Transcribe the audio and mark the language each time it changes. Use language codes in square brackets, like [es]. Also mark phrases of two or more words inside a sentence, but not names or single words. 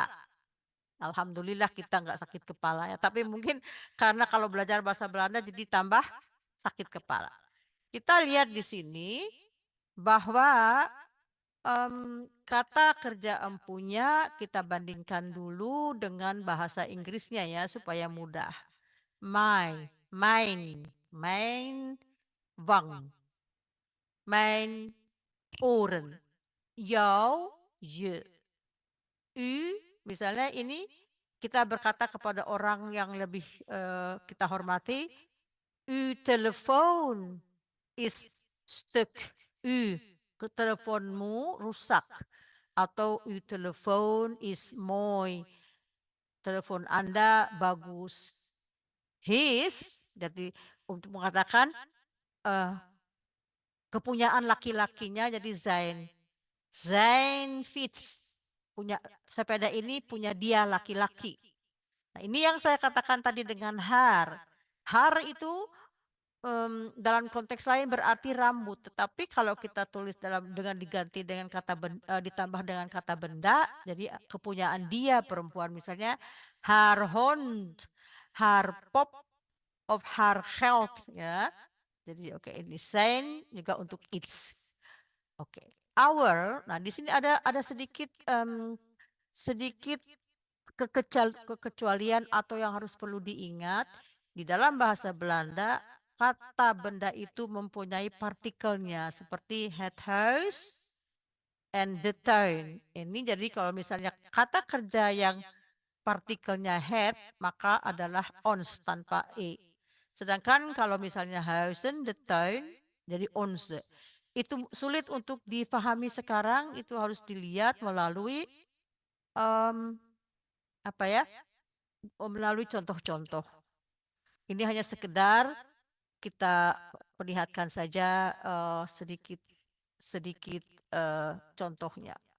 [id] Alhamdulillah kita nggak sakit kepala ya, tapi mungkin karena kalau belajar bahasa Belanda jadi tambah sakit kepala. Kita lihat di sini bahwa kata kerja empunya kita bandingkan dulu dengan bahasa Inggrisnya ya supaya mudah. [nl] Mijn, wang, mijn oren, jou, je, u, [id] misalnya ini kita berkata kepada orang yang lebih kita hormati, [nl] uw telefoon is stuk, [id] teleponmu rusak, atau [nl] uw telefoon is mooi, [id] telepon Anda bagus. His, jadi untuk mengatakan kepunyaan laki-lakinya jadi [nl] zijn fiets, [id] punya sepeda ini punya dia laki-laki. Nah, ini yang saya katakan tadi dengan har. Har itu dalam konteks lain berarti rambut, tetapi kalau kita tulis dengan diganti dengan kata ditambah dengan kata benda, jadi kepunyaan dia perempuan, misalnya [nl] haar hond, haar pop, of haar geld [id] ya. Jadi oke, ini zijn juga untuk its. Oke. Our, nah di sini ada sedikit sedikit kekecualian atau yang harus perlu diingat. Di dalam bahasa Belanda, kata benda itu mempunyai partikelnya seperti [nl] het huis [en] and the [id] tuin. Ini jadi kalau misalnya kata kerja yang partikelnya het, maka adalah ons tanpa e. Sedangkan kalau misalnya huizen, [nl] de tuin, [id] jadi onze. Itu sulit untuk dipahami sekarang, itu harus dilihat melalui melalui contoh-contoh. Ini hanya sekedar kita perlihatkan saja sedikit contohnya.